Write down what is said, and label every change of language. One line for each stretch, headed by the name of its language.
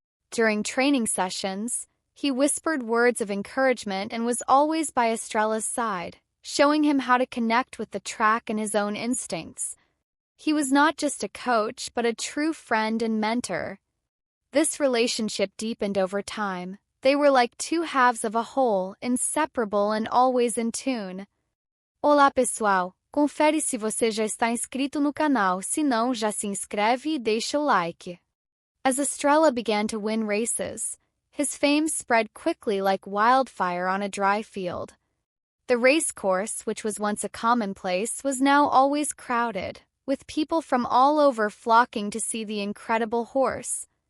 English: During training sessions, he whispered words of encouragement and was always by Estrela's side, showing him how to connect with the track and his own instincts. He was not just a coach, but a true friend and mentor. This relationship deepened over time. They were like two halves of a whole, inseparable and always in tune.
Portuguese: Olá pessoal, confere se você já está inscrito no canal, se não já se inscreve e deixa o like.
English: As Estrela began to win races, his fame spread quickly like wildfire on a dry field. The race course, which was once a commonplace, was now always crowded, with people from all over flocking to see the incredible horse.